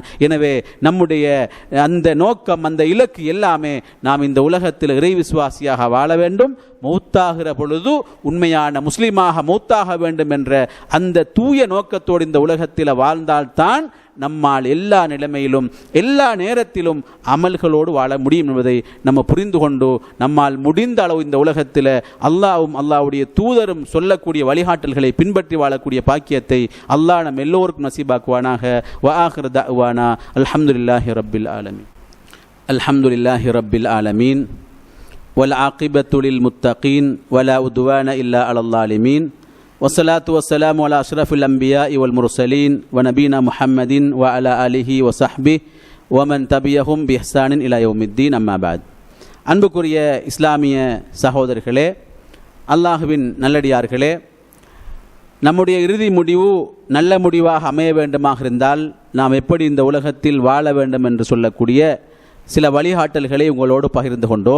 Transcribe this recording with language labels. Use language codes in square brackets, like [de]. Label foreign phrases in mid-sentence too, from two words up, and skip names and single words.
[ta] எனவே நம்முடைய அந்த நோக்கம், அந்த இலக்கு எல்லாமே நாம் இந்த உலகத்தில் இறை விசுவாசியாக வாழ வேண்டும், மௌத்தாகிற பொழுது உண்மையான முஸ்லிமாக மௌத்தாக வேண்டும் என்ற அந்த தூய நோக்கத்தோடு இந்த உலகத்தில் வாழ்ந்தால்தான் நம்மால் எல்லா நிலைமையிலும் எல்லா நேரத்திலும் அமல்களோடு வாழ முடியும் என்பதை நம்ம புரிந்து கொண்டு, நம்மால் முடிந்த அளவு இந்த உலகத்தில் அல்லாஹ்வும் அல்லாஹ்வுடைய தூதரும் சொல்லக்கூடிய வழிகாட்டல்களை பின்பற்றி வாழக்கூடிய பாக்கியத்தை அல்லாஹ் நம் எல்லோருக்கும் நசீபாக்குவானாக. [ar] وآخر دعوانا الحمد لله رب العالمين. الحمد لله رب العالمين. والعاقبة للمتقين ولا عدوان إلا على الظالمين والصلاة والسلام على أشرف الأنبياء والمرسلين ونبينا محمد وعلى آله وصحبه ومن تبعهم بإحسان إلى يوم الدين أما بعد. [ta] அன்புக்குரிய இஸ்லாமிய சகோதரர்களே, அல்லாஹுவின் நல்லடியார்களே, நம்முடைய இறுதி முடிவு நல்ல முடிவாக அமைய வேண்டுமாக இருந்தால் நாம் எப்படி இந்த உலகத்தில் வாழ வேண்டும் என்று சொல்லக்கூடிய சில வழிகாட்டல்களை உங்களோடு பகிர்ந்து கொண்டோம்.